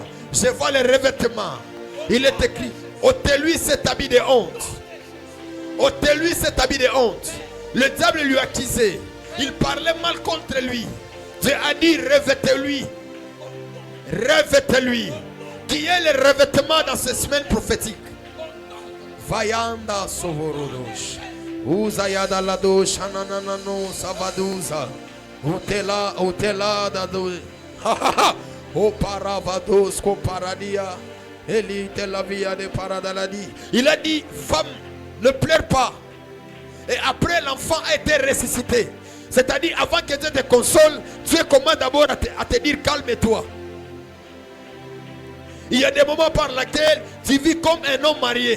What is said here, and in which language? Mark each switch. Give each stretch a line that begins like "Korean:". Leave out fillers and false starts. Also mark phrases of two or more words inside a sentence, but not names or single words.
French: Je vois les revêtements. Il est écrit, ôtez-lui cet habit de honte. Ôtez-lui cet habit de honte. Le diable lui a accusé. Il parlait mal contre lui. Dieu a dit, revêtez-lui. Revêtez-lui. Qui est le revêtement dans ces semaines prophétiques? Vayanda sovorodosh. Uzayada ladosh. Ananano savaduza. Utela, utela dado. Ha ha ha. O paravados ko paradia. Elite la via de paradaladi. Il a dit, femme, ne pleure pas. Et après, l'enfant a été ressuscité. C'est-à-dire, avant que Dieu te console, Dieu commence d'abord à te dire, calme-toi. Il y a des moments par lesquels tu vis comme un homme marié.